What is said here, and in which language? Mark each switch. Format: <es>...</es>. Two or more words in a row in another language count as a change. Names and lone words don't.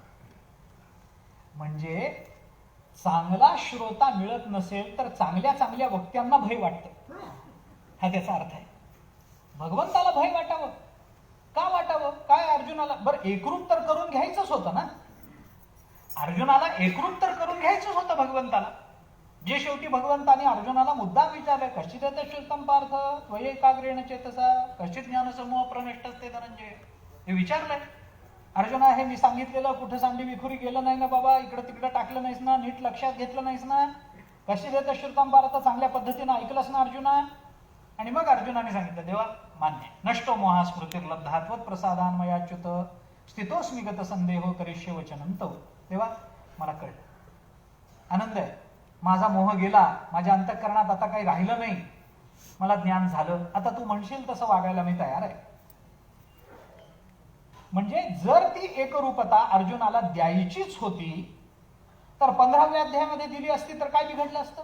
<mr>म्हणजे चांगला श्रोता मिळत नसेल तर चांगल्या चांगल्या वक्त्यांना भय वाटतं, हा त्याचा अर्थ आहे. भगवंताला भय वाटावं का वाटावं? काय अर्जुनाला बरं एकरूप तर करून घ्यायचंच होतं ना, अर्जुनाला एकरूप तर करून घ्यायचंच होतं भगवंताला. जे शेवटी भगवंताने अर्जुनाला मुद्दा विचारले,</mr> <sa>कश्चित श्रुतम पार्थ त्वये एकाग्रेण चेतसा कश्चित ज्ञानसमूह प्रनष्टस्ते धनंजय,</sa> <mr>हे विचारलंय. अर्जुना हे मी सांगितलेलं कुठं सांडी विखुरी गेलं नाही ना बाबा, इकडं तिकडं टाकलं नाहीस ना, नीट लक्षात घेतलं नाहीस ना,</mr> <sa>कश्चित श्रुतम पार्थ</sa> <mr>चांगल्या पद्धतीनं ऐकलंस ना अर्जुना? आणि मग अर्जुनाने सांगितलं देवा मान्य,</mr> <sa>नष्टो मोहा स्मृतिर्लब्धा त्वत् प्रसादान मयाच्युत स्थितोस्मी गत संदेहो करिष्ये वचनं तव.</sa> <mr>देवा मला कळलं, आनंद आहे, माझा मोह गेला, माझ्या अंतःकरणात आता काही राहिलं नाही, मला ज्ञान झालं, आता तू म्हणशील तसं वागायला मी तयार आहे. म्हणजे जर ती एकरूपता अर्जुनाला द्यायचीच होती तर 15व्या अध्यायामध्ये दिली असती तर काय बिघडलं असतं?</mr>